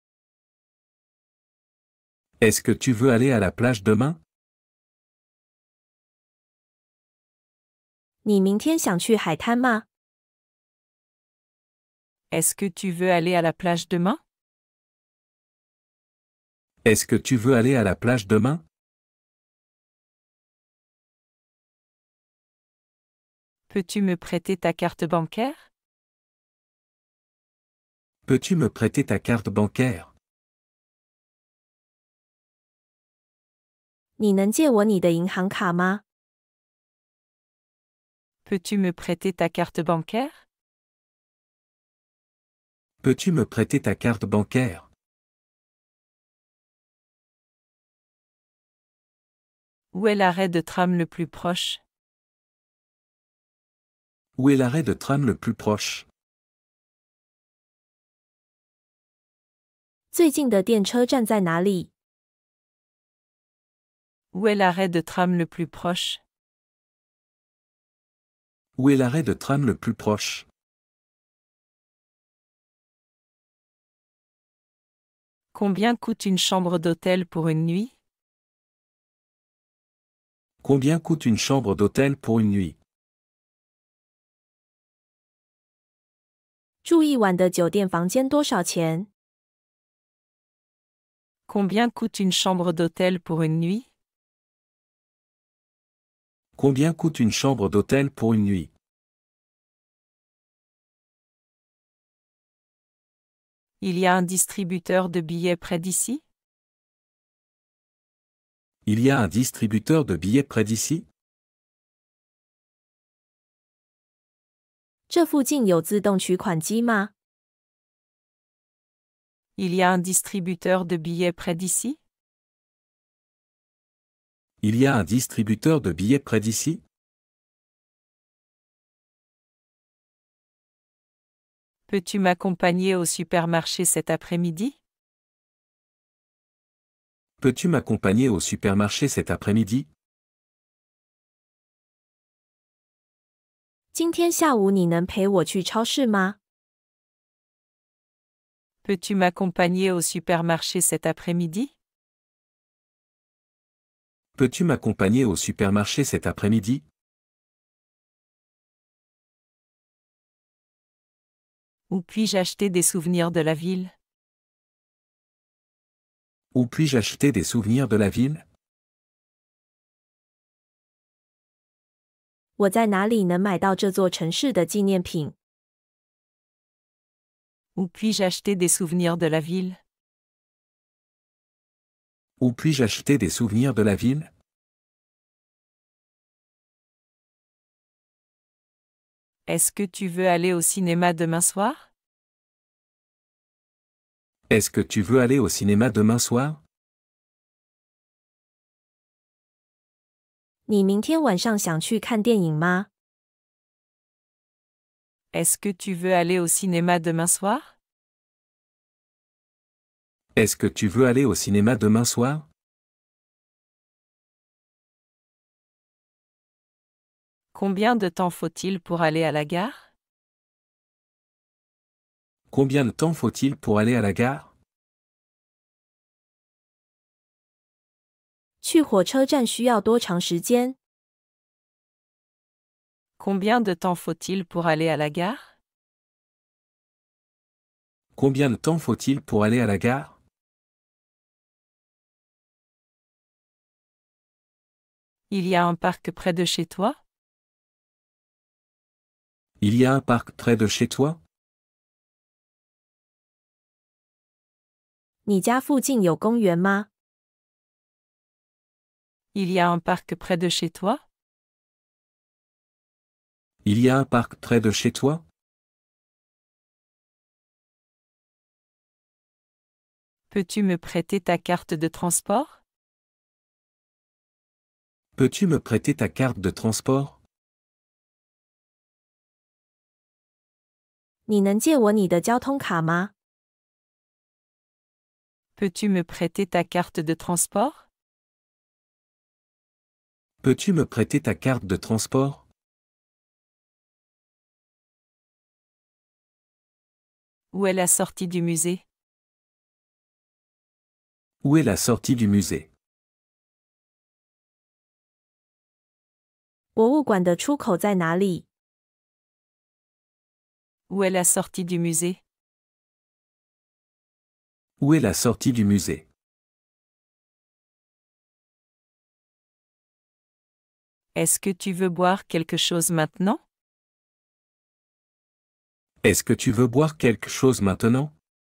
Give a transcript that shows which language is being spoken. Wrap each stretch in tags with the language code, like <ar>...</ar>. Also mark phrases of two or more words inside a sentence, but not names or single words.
<fr>Est-ce que tu veux aller à la plage demain?</fr> <zh>你明天想去海滩吗？</zh> <fr>Est-ce que tu veux aller à la plage demain? Est-ce que tu veux aller à la plage demain? Peux-tu me prêter ta carte bancaire? Peux-tu me prêter ta carte bancaire?</fr> <zh>你能借我你的银行卡吗？</zh> <fr>Peux-tu me prêter ta carte bancaire? Peux-tu me prêter ta carte bancaire? Où est l'arrêt de tram le plus proche? Où est l'arrêt de tram le plus proche?</fr> <zh>最近的电车站在哪里？</zh> <fr>Où est l'arrêt de tram le plus proche? Où est l'arrêt de tram le plus proche? Combien coûte une chambre d'hôtel pour une nuit? Combien coûte une chambre d'hôtel pour une nuit?</fr> <zh>住一晚的酒店房间多少钱？</zh> <fr>Combien coûte une chambre d'hôtel pour une nuit? Combien coûte une chambre d'hôtel pour une nuit? Il y a un distributeur de billets près d'ici? Il y a un distributeur de billets près d'ici?</fr> <zh>这附近有自动取款机吗？</zh> <fr>Il y a un distributeur de billets près d'ici? Il y a un distributeur de billets près d'ici? Peux-tu m'accompagner au supermarché cet après-midi? Peux-tu m'accompagner au supermarché cet après-midi?</fr> <zh>今天下午你能陪我去超市吗？</zh> <fr>Peux-tu m'accompagner au supermarché cet après-midi? Peux-tu m'accompagner au supermarché cet après-midi? Où puis-je acheter des souvenirs de la ville? Où puis-je acheter des souvenirs de la ville?</fr> <zh>我在哪里能买到这座城市的纪念品？</zh> <fr>Où puis-je acheter des souvenirs de la ville? Où puis-je acheter des souvenirs de la ville? Est-ce que tu veux aller au cinéma demain soir? Est-ce que tu veux aller au cinéma demain soir?</fr> <zh>你明天晚上想去看电影吗？</zh> <fr>Est-ce que tu veux aller au cinéma demain soir? Est-ce que tu veux aller au cinéma demain soir? Combien de temps faut-il pour aller à la gare? Combien de temps faut-il pour aller à la gare?</fr> <zh>去火车站需要多长时间？</zh> <fr>Combien de temps faut-il pour aller à la gare? Combien de temps faut-il pour aller à la gare? Il y a un parc près de chez toi? Il y a un parc près de chez toi?</fr> <zh>你家附近有公园吗？</zh> <fr>Il y a un parc près de chez toi? Il y a un parc près de chez toi? Peux-tu me prêter ta carte de transport? Peux-tu me prêter ta carte de transport?</fr> <zh>你能借我你的交通卡吗？</zh> <fr>Peux-tu me prêter ta carte de transport? Peux-tu me prêter ta carte de transport? Où est la sortie du musée? Où est la sortie du musée?</fr> <zh>博物馆的出口在哪里？</zh> <fr>Où est la sortie du musée? Où est la sortie du musée? Est-ce que tu veux boire quelque chose maintenant? Est-ce que tu veux boire quelque chose maintenant?</fr>